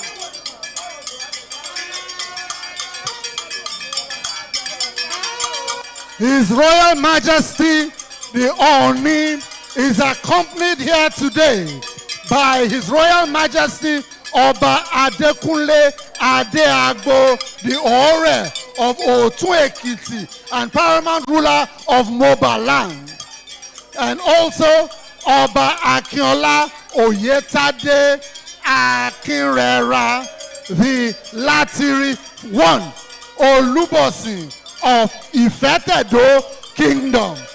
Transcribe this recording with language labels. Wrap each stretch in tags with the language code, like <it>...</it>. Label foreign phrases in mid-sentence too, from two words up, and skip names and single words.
<en>His Royal Majesty, the Oni, is accompanied here today by His Royal Majesty Oba Adekunle Adeagbo, the Ore of Otun Ekiti and paramount ruler of Moba land. And also Oba Akinola Oyetade Akinrera, the Latiri I, Olubosin of Ifetedo Kingdom.</en>